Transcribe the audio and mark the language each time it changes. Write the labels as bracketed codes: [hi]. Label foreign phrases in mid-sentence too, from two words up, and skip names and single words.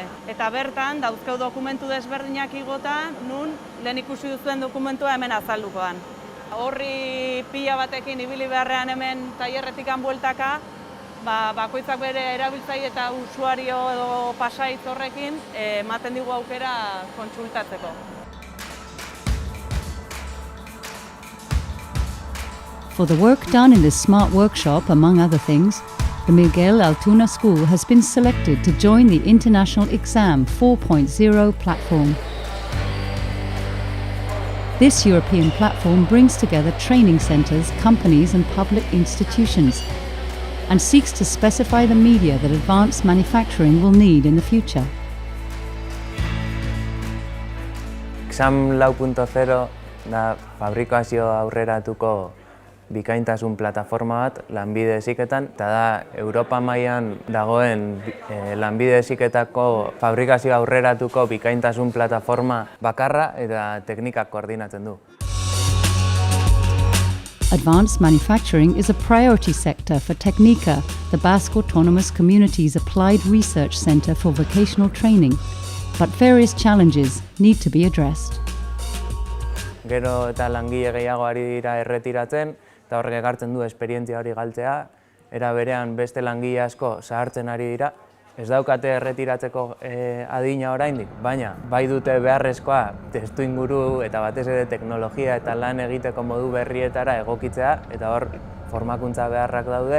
[eu] Eta bertan, dauzkeu dokumentu desberdinak igota, nun lehen ikusi duzuen dokumentua hemen azaldukoan. Horri pila batekin ibili beharrean hemen tailerretikan bueltaka, bakoitzak bere erabiltzaile eta usuario edo pasahitz horrekin ematen digu aukera kontsultatzeko. [en] For the work done in this smart workshop, among other things, the Miguel Altuna School has been selected to join the International Exam 4.0 platform. This European platform brings together training centres, companies and public institutions and seeks to specify the media that advanced manufacturing will need in the future. [eu] Exam 4.0 da fabrikazio aurreratuko bikaintasun plataforma bat lanbide heziketan, eta da Europa mailan dagoen lanbide heziketako fabrikazio aurreratuko bikaintasun plataforma bakarra eta teknikak koordinatzen du. [en] Advanced manufacturing is a priority sector for Technica, the Basque Autonomous Community's applied research center for vocational training, but various challenges need to be addressed. [eu] Gero eta langile gehiago ari dira erretiratzen, eta horrek ekartzen du esperientzia hori galtzea, era berean beste langile asko zahartzen ari dira. Ez daukate erretiratzeko adina oraindik, baina bai dute beharrezkoa testuinguru eta batez ere teknologia eta lan egiteko modu berrietara egokitzea, eta hor formakuntza beharrak daude.